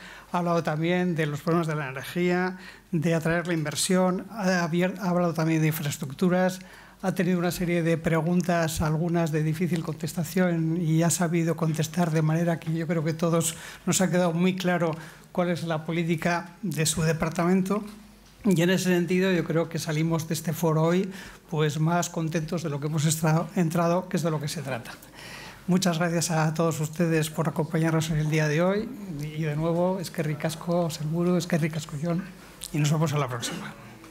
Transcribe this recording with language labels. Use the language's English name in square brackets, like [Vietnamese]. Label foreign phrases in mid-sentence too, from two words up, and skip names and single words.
[Spanish] Ha hablado también de los problemas de la energía, de atraer la inversión, ha hablado también de infraestructuras, ha tenido una serie de preguntas, algunas de difícil contestación, y ha sabido contestar de manera que yo creo que todos nos ha quedado muy claro cuál es la política de su departamento. Y en ese sentido yo creo que salimos de este foro hoy pues más contentos de lo que hemos entrado, que es de lo que se trata. Muchas gracias a todos ustedes por acompañarnos en el día de hoy y de nuevo, [Basque] eskerrik asko, sailburu, eskerrik asko Jon, [Spanish] y nos vemos a la próxima.